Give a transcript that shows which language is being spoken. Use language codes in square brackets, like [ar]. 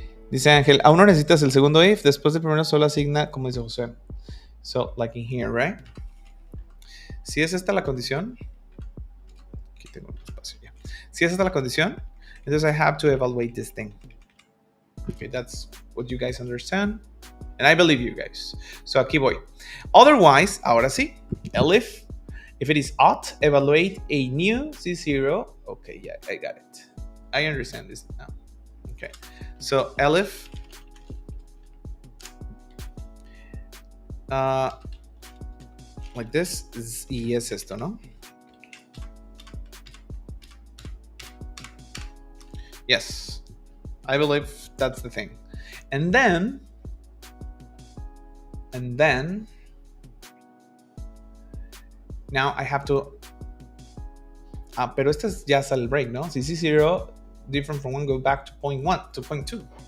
[es] Dice Ángel, aún no necesitas el segundo if, después del primero solo asigna, como dice José. [en] So, like in here, right? [es] Si es esta la condición, aquí tengo un espacio ya. Si es esta la condición, entonces [en] I have to evaluate this thing. Okay, that's what you guys understand. And I believe you guys. So [es] aquí voy. [en] Otherwise, [es] ahora sí, [en] elif, if it is odd, evaluate a new C0. Okay, yeah, I got it. I understand this now. Okay, so elif, like this, [es] y es esto, ¿no? [en] Yes, I believe that's the thing. And then, now I have to, [es] pero este es ya sale el break, ¿no? Si C0 [en] different from 1, go back to point 1, to point 2.